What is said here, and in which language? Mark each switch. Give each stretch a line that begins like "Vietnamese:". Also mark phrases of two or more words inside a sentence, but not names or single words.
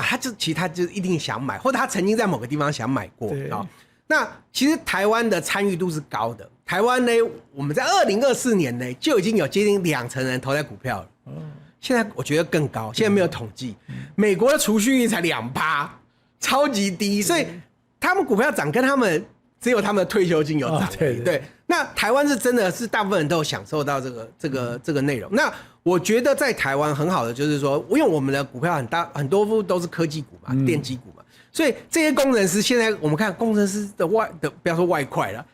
Chinese: 其實他就一定想買，或者他曾經在某個地方想買過啊。那其實台灣的參與度是高的。台灣呢，我們在2024年呢就已經有接近20%人投在股票了。現在我覺得更高，現在沒有統計。美國的儲蓄率才2%，超級低，所以他們股票漲跟他們只有他們的退休金有漲。對。那台灣是真的是大部分人都有享受到這個內容。那我覺得在台灣很好的就是說，因為我們的股票很多都是科技股嘛，電機股嘛，所以這些工程師現在我們看工程師的不要說外快了。